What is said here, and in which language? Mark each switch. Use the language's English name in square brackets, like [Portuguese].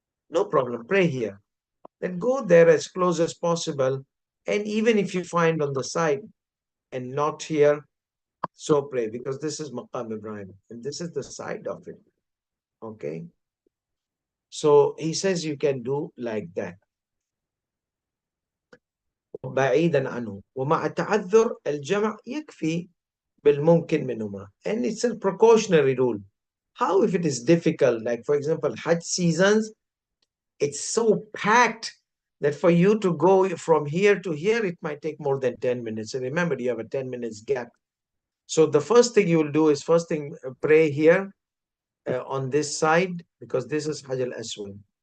[English] No problem, pray here. Then go there as close as possible. And even if you find on the side and not here, so pray, because this is Maqam Ibrahim and this is the side of it. Okay. So he says you can do like that. [Arabic] بعيدا عنه ومع تعذر الجمع يكفي بالممكن منهما. [English] And it's a precautionary rule. How if it is difficult? Like for example, Hajj seasons, it's so packed that for you to go from here to here, it might take more than 10 minutes. And remember, you have a 10 minutes gap. So the first thing you will do is pray here on this side, because this is Hajj al-Aswad.